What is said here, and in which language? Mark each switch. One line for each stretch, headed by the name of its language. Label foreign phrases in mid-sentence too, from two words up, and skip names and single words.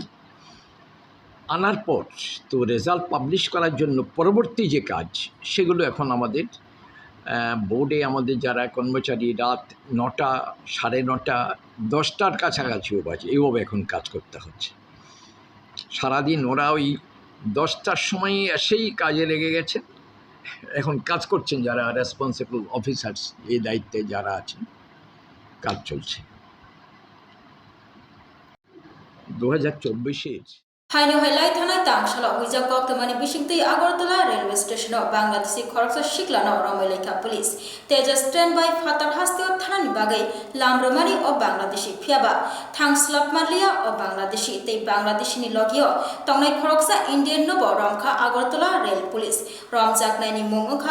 Bangla: আনার পর তো রেজাল্ট পাবলিশ করার জন্য পরবর্তী যে কাজ, সেগুলো এখন আমাদের বোর্ডে আমাদের যারা কর্মচারী রাত 9টা, 9:30, 10টার কাছাকাছিও বাজে, এইভাবে এখন কাজ করতে হচ্ছে সারাদিন। ওরা ওই 10টার সময় এসেই কাজে লেগে গেছে, এখন কাজ করছেন যারা
English: responsible officers,
Bangla: এই দায়িত্বে যারা আছেন, কাজ চলছে। 2024-এর
Kok Borok: हाइनो हाइलाइट थानाय तांगशाला हुइजा कक्तमानि बिसिंतै आगरतला रेलवे स्टेशनाव बांग्लादेशी खरकसा सिक्लानो रमैलेखा पुलिस तेजा
English: stand by
Kok Borok: फातार हास्तियाव थानानि बागै लामरमानि अ बांग्लादेशी फियाबा थांस्लाब मारलिया अ बांग्लादेशी तै बांग्लादेशीनि लगियो तंनाय खरकसा इन्डियन नब रमखा आगरतला
English: rail police
Kok Borok: रमजाकनायनि मुं ओंखा